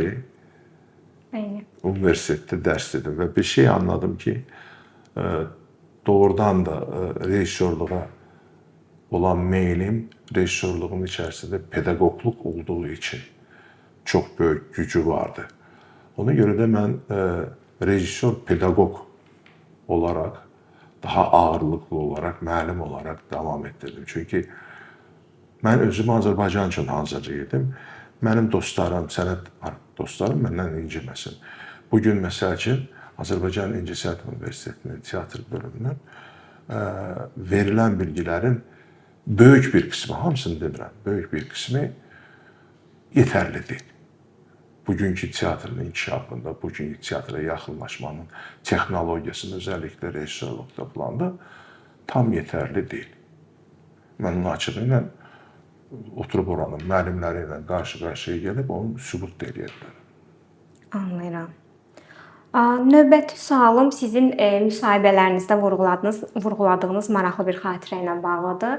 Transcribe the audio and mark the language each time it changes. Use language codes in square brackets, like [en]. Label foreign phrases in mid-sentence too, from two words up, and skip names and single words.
[az] Universitetdə dərs dedim və bir şey anladım ki, doğrudan da rejissorluğa olan meylim, rejissorluğun içərisində pedaqoqluq olduğu üçün çox böyük gücü vardı. Ona görə də mən rejissor, pedaqoq [tr] olarak, daha ağırlıklı olarak, [az] müəllim [tr] olarak devam ettirdim. [az] Çünki mən özümü Azərbaycan üçün hazırlayırdım. Mənim dostlarım, sənət dostlarım məndən inciməsin. Bugün məsəl üçün Azərbaycan İncəsənət Universitetinin teatr bölümündən verilən bilgilərin böyük bir kısmı, hamısını demirəm, böyük bir kısmı [tr] yeterli değil. [az] Bugünkü teatrın inkişafında, bugünkü teatra yaxınlaşmanın texnologiyasında, özellikle rejissorluqda falan da tam [tr] yeterli değil. [az] Mən onun açığı ilə oturub oranın müəllimləri ilə qarşı-qarşıya gəlib onu sübut edirlər. Anlayıram. Növbəti sualım sizin müsahibələrinizdə vurğuladığınız maraqlı bir xatirə ilə bağlıdır.